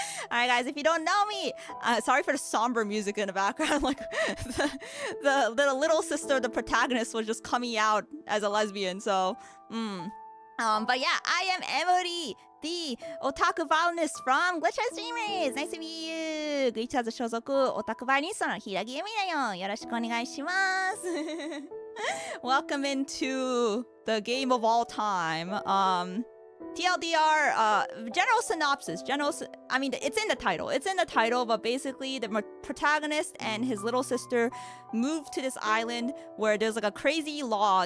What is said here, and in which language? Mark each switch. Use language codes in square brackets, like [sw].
[en] Alright, guys, if you don't know me, sorry for the somber music in the background. Like the little sister of the protagonist was just coming out as a lesbian. So, but yeah, I am Emuri, the otaku violinist from Glitch Streamers. Nice to meet you. [ja] Glitch 所属オタクバイオリニストのHiiragi Emuriだよ。よろしくお願いします。 [en] Welcome into the game of all time. TLDR, general synopsis. I mean, it's in the title. It's in the title, but basically the protagonist and his little sister move to this island where there's like a crazy law.